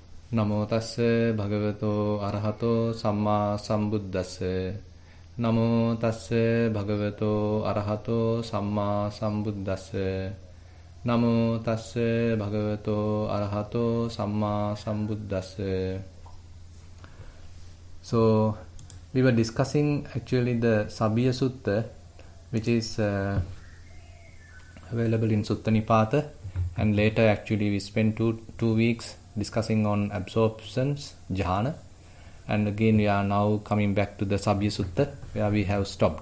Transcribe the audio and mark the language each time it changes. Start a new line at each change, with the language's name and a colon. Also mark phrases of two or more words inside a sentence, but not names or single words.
Pali: Namo tassa bhagavato arahato samma sambuddhassa. Namo tassa bhagavato arahato samma sambuddhassa. Namo tassa bhagavato arahato samma sambuddhassa.
English: So we were discussing actually the Sabhiya Sutta, which is available in Sutta Nipata, and later actually we spent two weeks discussing on absorptions, jhana, and again we are now coming back to the Sabhiya Sutta where we have stopped.